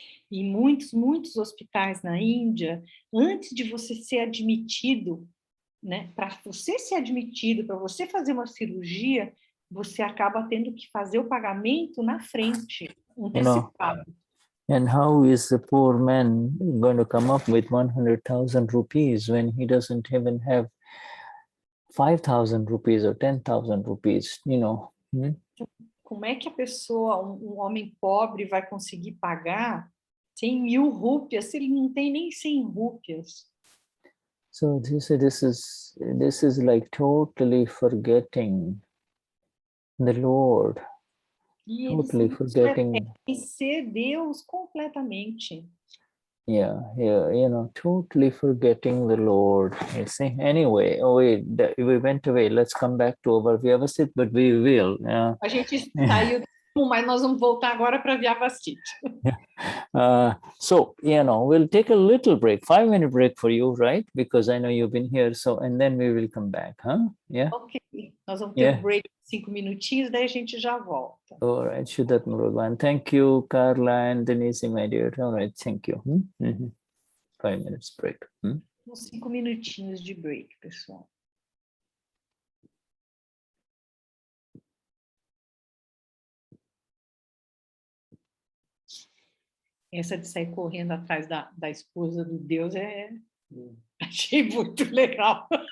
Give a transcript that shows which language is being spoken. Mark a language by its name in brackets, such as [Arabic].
[Portuguese] E muitos hospitais na Índia, antes de você ser admitido né? Para você ser admitido, para você fazer uma cirurgia, você acaba tendo que fazer o pagamento na frente, antecipado. [English] And how is the poor man going to come up with 100,000 rupees when he doesn't even have 5,000 rupees or 10,000 rupees, [Portuguese] Como é que a pessoa, um homem pobre, vai conseguir pagar 100.000 rúpias se ele não tem nem 100 rúpias? [English] So this is like totally forgetting the Lord. Totally forgetting. [Portuguese] Ser Deus completamente. [English] Yeah, totally forgetting the Lord. You see. Anyway, we went away. Let's come back to our Vyavasthit, but we will. [Portuguese] A gente saiu, mas nós vamos voltar agora para Vyavasthit. [English] So, we'll take a little break, 5-minute break for you, right? Because I know you've been here. So, and then we will come back, huh? Yeah. [Portuguese] Ok, nós vamos ter um break de 5 minutinhos, daí a gente já volta. [English] All right, Vishuddhatma Bhagwan. Thank you, Carla and Denize, my dear. All right, thank you. 5 minutes break. [Portuguese] Uns 5 minutinhos de break, pessoal. Essa de sair correndo atrás da esposa do Deus achei muito legal.